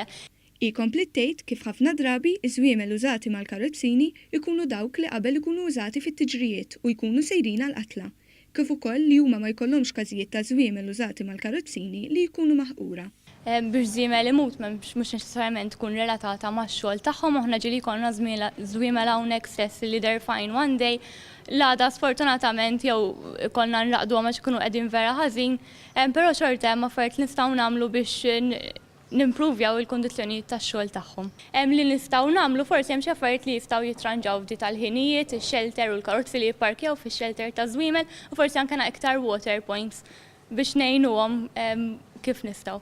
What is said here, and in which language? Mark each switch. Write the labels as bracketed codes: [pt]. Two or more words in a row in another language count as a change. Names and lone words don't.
[mt] Ikompli tgħid kif ħafna drabi iż-żwiemel użati mal-karozzini jkunu dawk li qabel ikunu użati fit-tiġrijiet u jkunu sejrin għall-qatla. Kif ukoll li huma ma jkollhomx każijiet ta' żwiemel użati mal-karozzini li jkunu maħqura. Biex żwiemel imut mhux neċessarjament tkun relatata max-xogħol tagħhom aħna ġieli jkollna żwiemel hawnhekk stess li [en] they're fine one day. [mt] L-għada sfortunatament jew ikollna nraqduhom għax ikunu qegħdin vera ħażin, però xorta hemm affarijiet nistgħu nagħmlu biex nimprovjaw il-kondizzjonijiet tax-xogħol tagħhom. Hemm li nistgħu nagħmlu forsi hemm xi affarijiet li jistgħu jitranġaw f'di tal-ħinijiet, ix-shelter u l-karozzi li jipparkjaw fix-shelter ta' żwiemel u forsi anke iktar [en] water points [mt] biex ngħinuhom kif nistgħu.